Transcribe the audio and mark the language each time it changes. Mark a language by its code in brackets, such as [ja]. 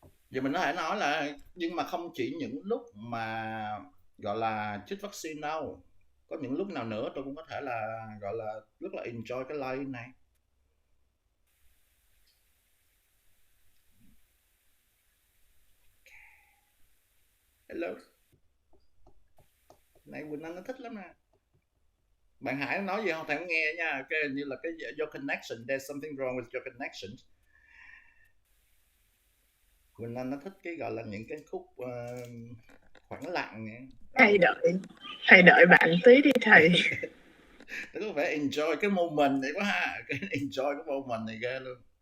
[vi] Giờ mình có thể nói là, nhưng mà không chỉ những lúc mà gọi là chích vaccine đâu, có những lúc nào nữa tôi cũng có thể là gọi là rất là enjoy cái line này. [en] Hello. [vi] Này Quỳnh Anh nó thích lắm nè. Bạn Hải nói gì không thầy không nghe nha. [en] Ok, [vi] như là cái [en] your connection, there's something wrong with your connection. [vi] Quỳnh Anh nó thích cái gọi là những cái khúc khoảng lặng nè. Thầy đợi bạn tí đi thầy. Nó có vẻ enjoy cái moment này quá ha. Enjoy cái moment này ghê luôn.